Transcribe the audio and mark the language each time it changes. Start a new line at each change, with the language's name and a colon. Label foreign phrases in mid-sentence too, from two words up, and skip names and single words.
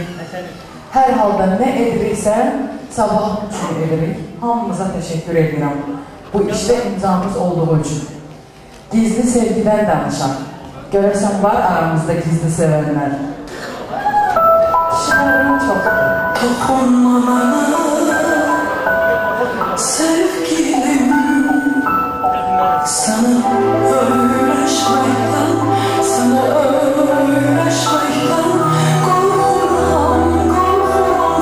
Azerbaijani: Hər halda nə ediriksə, sabah üçün edirik. Hamımıza təşəkkür edirəm. Bu işdə imzamız olduğu üçün. Gizli sevgidən danışaq. Görəsən var aramızda gizli sevənlər. Şəhərin çox.
Turkish: Dokunma bana sevgilim, sana uğraşmaktan, sana uğraşmaktan korkuram, korkuram.